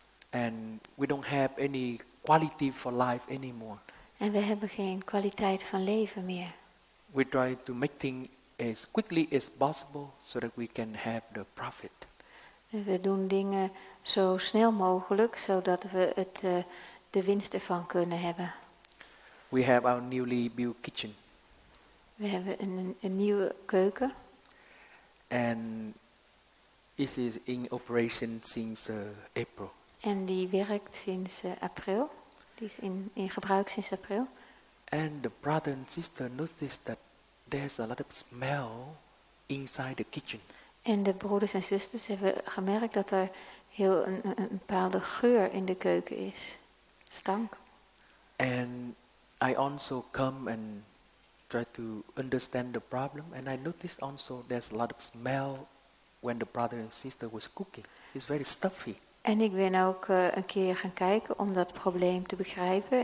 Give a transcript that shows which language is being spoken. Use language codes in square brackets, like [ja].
[en] And we don't have any quality for life anymore. [nl] En we hebben geen kwaliteit van leven meer. [en] We try to make things as quickly as possible so that we can have the profit. [nl] En we doen dingen zo snel mogelijk, zodat we de winst ervan kunnen hebben. [en] We have our newly built kitchen. [nl] We hebben een nieuwe keuken. [en] And it is in operation since April. [nl] En die werkt sinds april. Die is in gebruik sinds april. [en] And the brother and sister noticed that there's a lot of smell inside the kitchen. [nl] En de broeders en zusters hebben gemerkt dat er heel een bepaalde geur in de keuken is. Stank. [en] And I also come and try to understand the problem. And I noticed also there's a lot of smell when the brother and sister was cooking. It's very stuffy. [nl] En ik ben ook een keer gaan kijken om dat probleem te begrijpen.